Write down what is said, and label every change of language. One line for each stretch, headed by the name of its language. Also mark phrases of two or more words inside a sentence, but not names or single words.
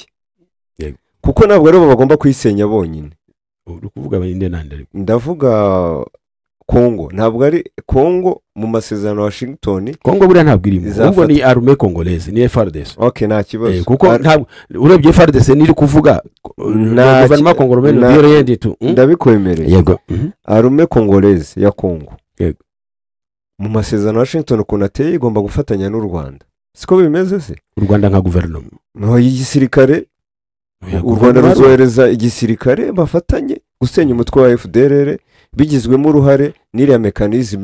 Kinyarwanda: Kuko ntabwo ari bo bagomba kwisenya bonyine. uri kuvuga abandi nande? ndavuga Kongo, ntabwo ari Kongo mu masezerano ya Washington. Kongo buriya ntabwo irimo, ahubwo ni
French: armée congolaise,
Kinyarwanda: ni FARDC. Okay, nta kibazo. Kuko ntabwo urebye FARDC niri kuvuga
French: gouvernement congolais no rien du tout.
Kinyarwanda: Ndabikwemereye. Yego.
French: Armée congolaise
Kinyarwanda: ya Kongo. Yego. Mu masezerano ya Washington ukuntu ateye igomba gufatanya n'u Rwanda. Siko bimeze se? U Rwanda nka guverinoma. No, igisirikare u Rwanda ruzohereza igisirikare bafatanye gusenya umutwe wa FDLR bigizwemo uruhare n'iriya mekanizme.